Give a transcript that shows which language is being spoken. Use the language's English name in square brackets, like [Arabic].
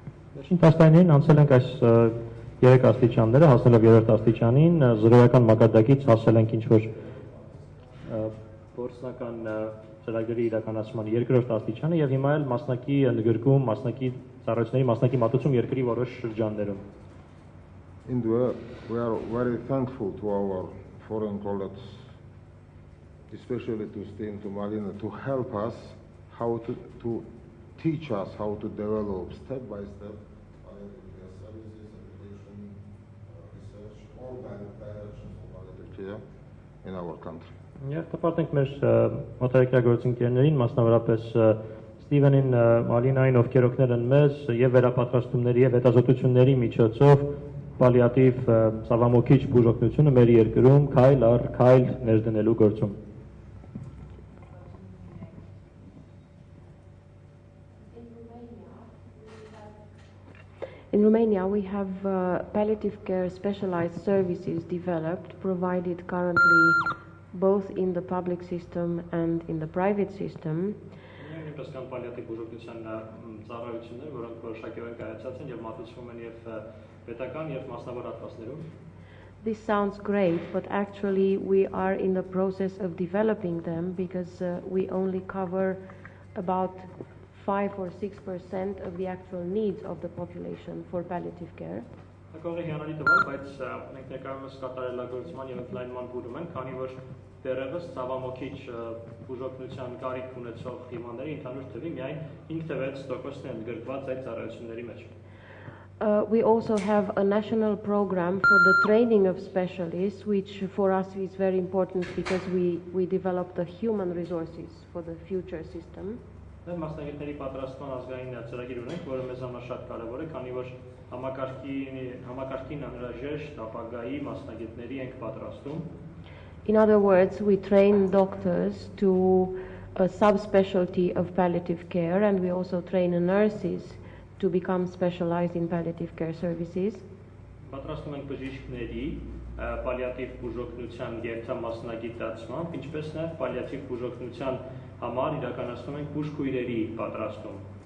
[Armenian] Վերջին տասնամյակներին անցել ենք այս 3 աստիճանները, հասնելով երրորդ աստիճանին, զրոյական մակարդակից հասել ենք ինչ-որ գործնական ծրագրերի իրականացման երկրորդ աստիճանը եւ հիմա էլ մասնակի ընդգրկում, մասնակի ծառայությունների մասնակի մատուցում երկրի որոշ շրջաններում։ [English] We are very thankful to our foreign colleagues, especially to Steve and to Malina, to help us how to teach us how to develop step by step palliative care services, education, research, all directions of palliative care in our country. [Armenian] Եվ տպարտենք մեր մոտակայքագործընկերներին, մասնավորապես Ստիվենին, Մալինային, ովքեր օգնել են մեզ եւ վերապատրաստումների եւ հետազոտությունների միջոցով պալիատիվ ցավամոքիչ բուժօգնությունը մեր երկրում քայլ առ քայլ ներդնելու գործում։ [English] In Romania, we have palliative care specialized services developed, provided currently both in the public system and in the private system. [Armenian] Նույնպես կան պալիատիվ բուժօգնության ծառայություններ, որոնք որոշակիորեն կայացած են եւ մատուցվում են եւ պետական եւ մասնավոր հատվածներում։ [English] This sounds great, but actually we are in the process of developing them because we only cover about 5 or 6% of the actual needs of the population for palliative care. [Armenian] Ակողի հիանալի տվալ, բայց մենք ներկայումս կատարելագործման եւ ընդլայնման փուլում ենք, քանի որ դեռևս ցավամոքիչ բուժօգնության կարիք ունեցող հիվանդների ընդհանուր թվի միայն 5-6%-ն են գրկված այդ ծառայությունների մեջ։ [English] We also have a national program for the training of specialists, which for us is very important because we develop the human resources for the future system. [Armenian] Մասնագետների պատրաստման ազգային ծրագիր ունենք, որը մեզ համար շատ կարևոր է, քանի որ համակարգին անհրաժեշտ ապագայի մասնագետների ենք պատրաստում։ [English] In other words, we train doctors to a subspecialty of palliative care, and we also train nurses to become specialized in palliative care services. [Armenian] Պատրաստում ենք բժիշկների պալիատիվ բուժօգնության երթամասնագիտացմամբ, ինչպես նաև պալիատիվ բուժօգնության համար իրականացնում ենք բուժքույրերի պատրաստում։